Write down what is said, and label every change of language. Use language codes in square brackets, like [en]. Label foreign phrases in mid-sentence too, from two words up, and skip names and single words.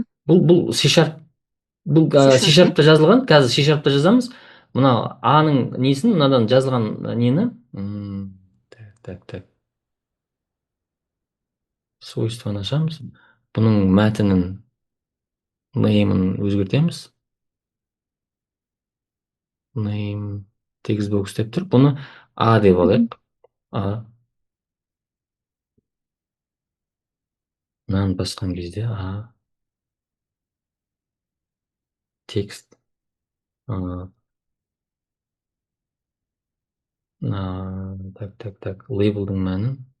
[kk] Бұл C#, бұл C#-та жазылған. Қазір C#-та жазамыз. Мына A-ның несін, мынадан жазылған нені, так. Свойствоны ашамыз. Бұның мәтінін, name'ын өзгертеміз. [en] Name text box [kk] деп тұр. Бұны A деп алайық. A. Мынаны басқан кезде A. Текст. Так. Лейблдің мәнін.